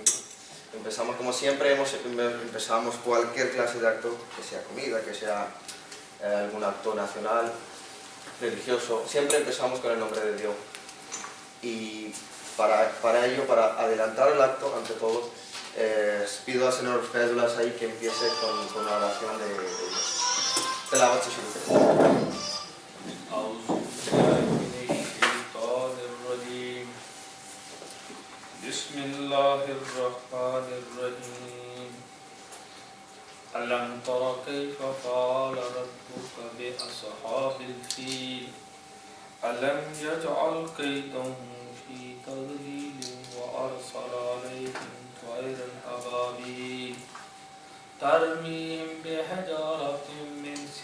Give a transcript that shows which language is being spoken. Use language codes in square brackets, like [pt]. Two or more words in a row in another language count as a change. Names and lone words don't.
[es] Empezamos como siempre, empezamos cualquier clase de acto, que sea comida, que sea algún acto nacional, religioso. Siempre empezamos con el nombre de Dios. Y para ello, para adelantar el acto, ante todo, pido al señor Fédulas ahí que empiece con una oración de Dios. Telavat Shuruf. [ar] بسم الله الرحمن الرحيم ألم تر كيف فعل ربك بأصحاب الفيل ألم يجعل كيدهم في تضليل وأرسل عليهم طيرا أبابيل ترميهم بحجارة من